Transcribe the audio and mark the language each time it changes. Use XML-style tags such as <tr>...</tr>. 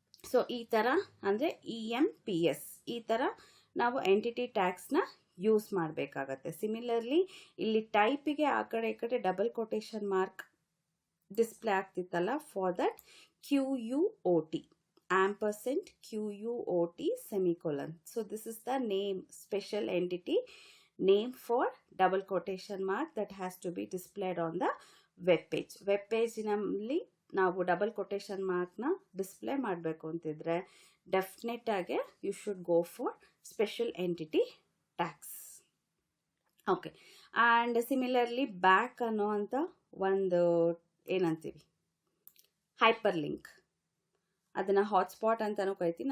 <kn>So ಈ ಥರ ಅಂದರೆ EMPS, ಈ ಥರ ನಾವು ಎಂಟಿಟಿ ಟ್ಯಾಗ್ಸ್ನ ಯೂಸ್ ಮಾಡಬೇಕಾಗತ್ತೆ. ಸಿಮಿಲರ್ಲಿ ಇಲ್ಲಿ ಟೈಪಿಗೆ ಆ ಕಡೆ ಈ ಕಡೆ double quotation mark display ಆಗ್ತಿತ್ತಲ್ಲ,</kn> <en>For that QUOT, ampersand QUOT semicolon. So this is the name, special entity name for double quotation mark that has to be displayed on the web page.</en> <kn>Web ಪೇಜಿನಲ್ಲಿ ನಾವು double quotation ಮಾರ್ಕ್ನ display ಮಾಡಬೇಕು ಅಂತಿದ್ರೆ definite ಆಗಿ</kn> <en>You should go for special entity tags.</en> <kn>Okay, and similarly back ಅನ್ನೋ ಅಂತ ಒಂದು ಏನಂತೀವಿ hyper link, ಅದನ್ನು hotspot ಅಂತಲೂ ಕರಿತೀವಿ.</kn>